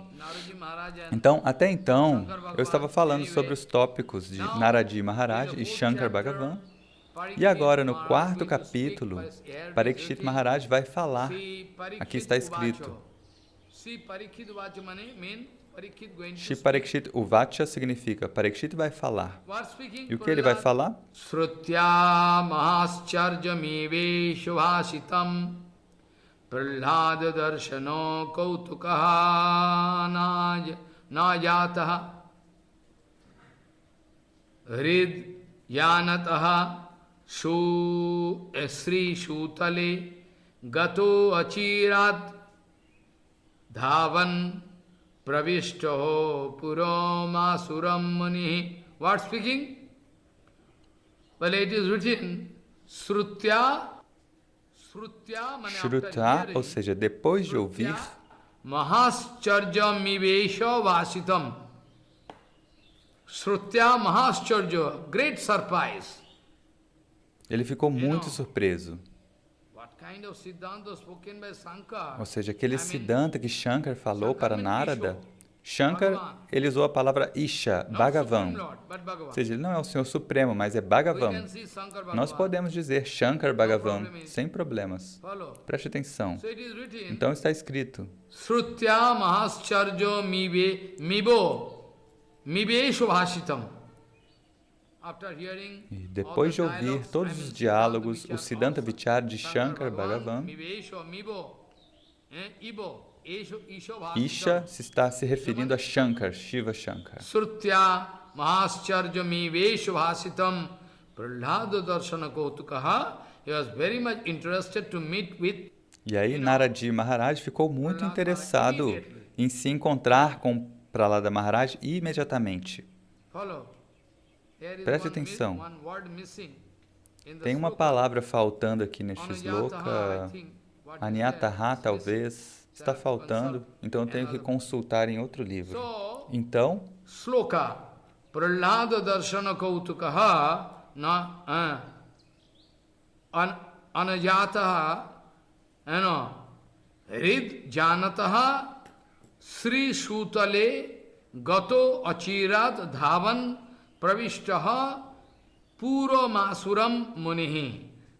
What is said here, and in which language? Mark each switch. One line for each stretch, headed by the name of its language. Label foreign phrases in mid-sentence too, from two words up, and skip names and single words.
Portuguese: Então, até então, eu estava falando sobre os tópicos de Naradi Maharaj e Shankar Bhagavan, e agora, no 4º capítulo, Parikshit Maharaj vai falar. Aqui está escrito. Shri Parikshit Uvacha significa, Parikshit vai falar. E o que ele vai falar?
Sanskrit: Srutya mahascharjamive shubhasitam prahlada darshano kautukaha najataha hrid yanataha Sri Shutale Gato Achirat Dhavan Pravishto Puroma Suram Muni.
English: What speaking? Well, it is written Srutya. Shruta,
Portuguese: ou seja, depois de ouvir,
Sanskrit: Mahascharja Mivesha Vasitam. Srutya Mahascharja,
English: great surprise.
Portuguese: Ele ficou muito surpreso. Ou seja, aquele Siddhanta que Shankar falou para Narada, Shankar, ele usou a palavra Isha, Bhagavan. Ou seja, ele não é o Senhor Supremo, mas é Bhagavan. Nós podemos dizer Shankar Bhagavan, sem problemas. Preste atenção. Então está escrito.
Sanskrit: Srutya Mahascharjo Mibe Shubhashitam.
Portuguese: E depois de ouvir todos os diálogos, o
Sanskrit: Siddhanta Vichar
Portuguese: de Shankar Bhagavan, Isha se está se referindo a Shankar, Shiva Shankar.
Sanskrit: Srutya Mahascharja Miveshu Bhasitam Prahlada Darshana Kautukaha.
English: He was very much interested to meet with.
Portuguese: E aí Naradi Maharaj ficou muito interessado em se encontrar com Prahlada Maharaj imediatamente. Preste atenção. Tem uma palavra faltando aqui neste sloka. Anyataha, talvez. Está faltando, então eu tenho que consultar em outro livro. Então,
Sanskrit: Sloka Prahlada Darshana Kautukaha Anajataha Rid Janataha Sri Shutale Gato Achirat Dhavan Pravishtaha Puro Masuram Munihi.